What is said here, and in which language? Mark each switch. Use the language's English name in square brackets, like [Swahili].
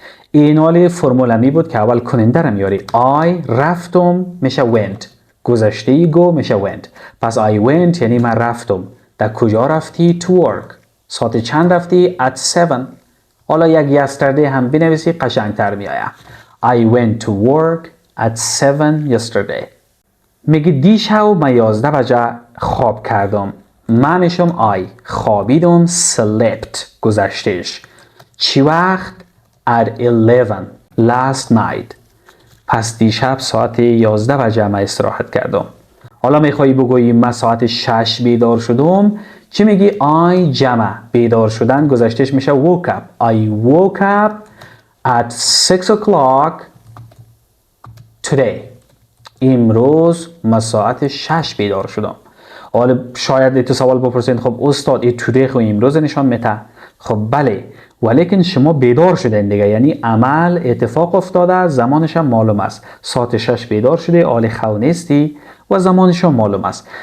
[Persian] این حال فرمول می بود که اول کننده را میاری. I رفتم میشه went. گذشته go میشه went. پس [English] I went [Persian] یعنی من رفتم. در کجا رفتی؟ [English] To work. [Persian] ساعت چند رفتی؟ [English] At 7. [Persian] حالا یک yesterday هم بنویسی قشنگتر میآید. [English] I went to work at 7 yesterday. [Persian] میگی دیشب من 11 بجه خواب کردم. من میشم I. خوابیدم slept. گذشتهش. چی وقت؟ [English] At 11 last night. [Persian] پس دیشب ساعت 11 بجه من استراحت کردم. حالا میخوایی بگویی من ساعت 6 بیدار شدم، چی میگی؟ I جمع بیدار شدن گذشتهش میشه woke up. [English] I woke up at 6 o'clock today. [Persian] امروز من ساعت 6 بیدار شدم. حالا شاید تو سوال بپرسید خب استاد این today خو امروز نشان میده. خب بله، ولیکن شما بیدار شدین دیگه، یعنی عمل اتفاق افتاده زمانش هم معلوم است. ساعت 6 بیدار شده، حال خو نیستی و زمانش هم معلوم است.